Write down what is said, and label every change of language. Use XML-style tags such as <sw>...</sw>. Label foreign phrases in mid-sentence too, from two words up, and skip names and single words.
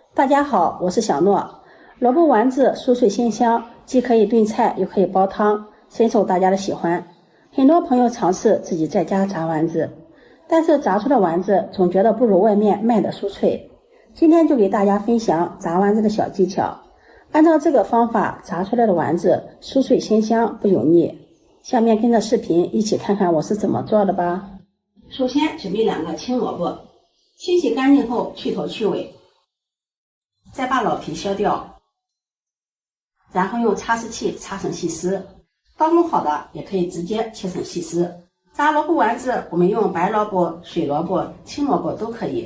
<zh>大家好，我是小諾。蘿蔔丸子酥脆鮮香，既可以燉菜，又可以煲湯，深受大家的喜歡。很多朋友嘗試自己在家炸丸子，但是炸出的丸子總覺得不如外面賣的酥脆。今天就給大家分享炸丸子的小技巧，按照這個方法炸出來的丸子酥脆鮮香，不油膩。下面跟着視頻一起看看我是怎麼做的吧。首先準備2個青蘿蔔，清洗乾淨後去頭去尾，再把老皮削掉，然後用擦絲器擦成細絲。刀工好的也可以直接切成細絲。炸蘿蔔丸子我們用白蘿蔔、水蘿蔔、青蘿蔔都可以。</zh>